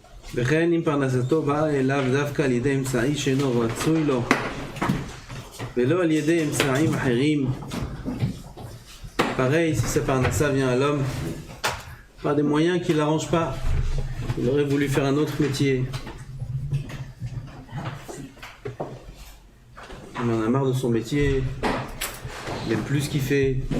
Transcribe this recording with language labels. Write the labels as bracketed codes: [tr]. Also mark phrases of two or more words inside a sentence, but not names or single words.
[he] וכן אם פרנסתו באה אליו דווקא על ידי אמצעי שאינו רצוי לו ולא על ידי אמצעים אחרים. [fr] Pareil, si sa parnassa vient à l'homme par des moyens qui ne l'arrangent pas, il aurait voulu faire un autre métier. Il en a marre de son métier, il n'aime plus ce qu'il fait.